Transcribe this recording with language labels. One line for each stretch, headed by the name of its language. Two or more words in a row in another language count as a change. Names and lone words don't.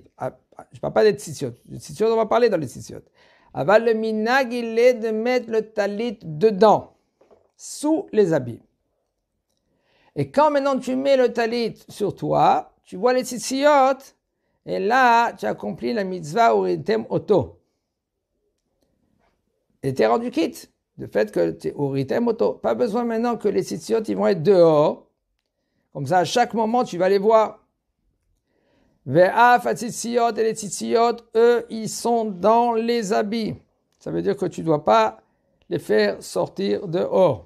French: Je ne parle pas des tzitziot. Les tzitziot, on va parler dans les tzitziot. Aval le minag, il est de mettre le talit dedans, sous les habits. Et quand maintenant tu mets le talit sur toi, tu vois les tzitziot, et là, tu accomplis la mitzvah
Hebrew: וראיתם אותו.
French: Et tu es rendu quitte, du fait que tu es
Hebrew: וראיתם אותו.
French: Pas besoin maintenant que les tzitziot, ils vont être dehors. Comme ça, à chaque moment, tu vas les voir.
Hebrew: ואף הציציות
French: et les tzitziot, eux, ils sont dans les habits. Ça veut dire que tu ne dois pas les faire sortir dehors.